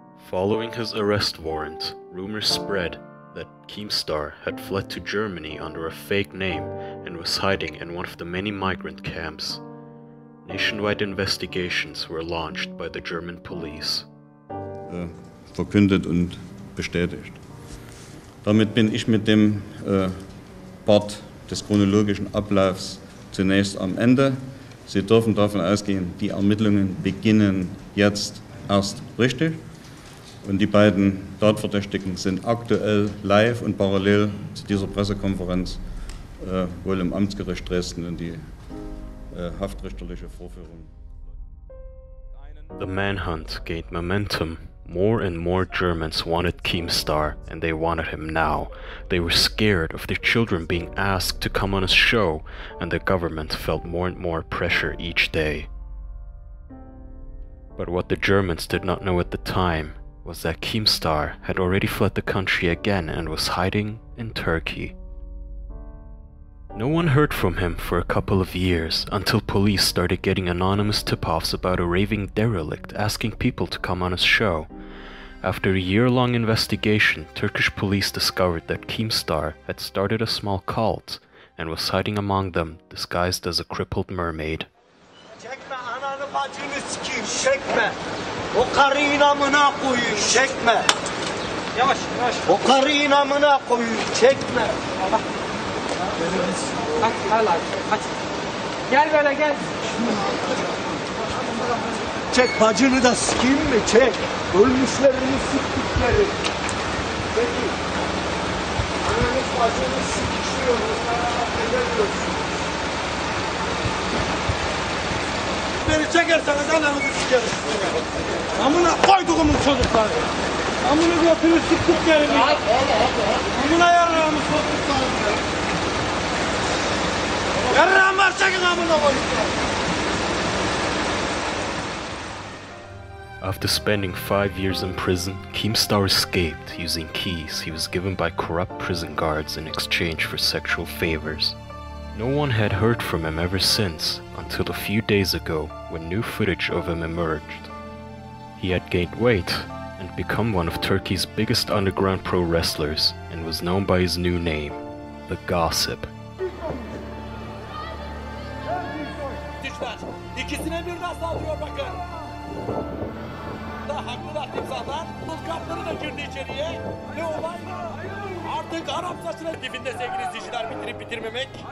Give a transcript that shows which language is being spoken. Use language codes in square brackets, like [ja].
[en] Following his arrest warrant, rumors spread that Keemstar had fled to Germany under a fake name and was hiding in one of the many migrant camps. Nationwide investigations were launched by the German police. [de] Verkündet und bestätigt. Damit bin ich mit dem Part des chronologischen Ablaufs zunächst am Ende. Sie dürfen davon ausgehen, die Ermittlungen beginnen jetzt erst richtig. Und die beiden Tatverdächtigen sind aktuell live und parallel zu dieser Pressekonferenz wohl im Amtsgericht Dresden in die haftrichterliche Vorführung. [en] The manhunt gained momentum. More and more Germans wanted Keemstar, and they wanted him now. They were scared of their children being asked to come on his show, and the government felt more and more pressure each day. But what the Germans did not know at the time was that Keemstar had already fled the country again and was hiding in Turkey. No one heard from him for a couple of years, until police started getting anonymous tip-offs about a raving derelict asking people to come on his show. After a year-long investigation, Turkish police discovered that Keemstar had started a small cult and was hiding among them, disguised as a crippled mermaid. [tr] Çekme ananı bacını sikeyim, çekme. O karıyın amına koyayım, çekme. Yavaş, yavaş. O karıyın amına koyayım, çekme. Allah. Kaç, kaç. Gel böyle gel. Çek bacını da sikeyim mi? Çek. Ölmüşlerini siktikleri. Peki. Ananız bacını sikişiyor. Beni çekerseniz ananızı sikerim. Amına koyduğumun çocukları. Amına götünü siktiklerini. Amına yarrağımı soktuklarını. Yarrağım var çekin amına koyduğum. [en] After spending 5 years in prison, Keemstar escaped using keys he was given by corrupt prison guards in exchange for sexual favors. No one had heard from him ever since, until a few days ago when new footage of him emerged. He had gained weight and become one of Turkey's biggest underground pro wrestlers and was known by his new name, The Gossip. [tr] İkisine birden saldırıyor bakın. Da haklılar timsahlar. Buz kartları da girdi içeriye. Ne olay? Artık Arap saçının dibinde sevgili izleyiciler bitirip bitirmemek.